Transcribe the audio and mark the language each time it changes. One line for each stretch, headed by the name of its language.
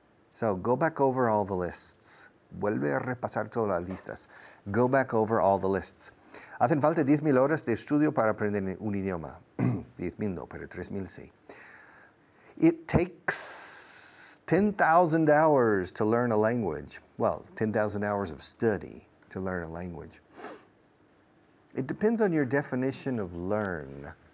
English: So go back over all the lists.
Spanish: Vuelve a repasar todas las listas.
English: Go back over all the lists.
Spanish: Hacen falta 10,000 horas de estudio para aprender un idioma. 10,000 no, pero 3,000 sí.
English: It takes 10,000 hours to learn a language. Well, 10,000 hours of study to learn a language. It depends on your definition of learn.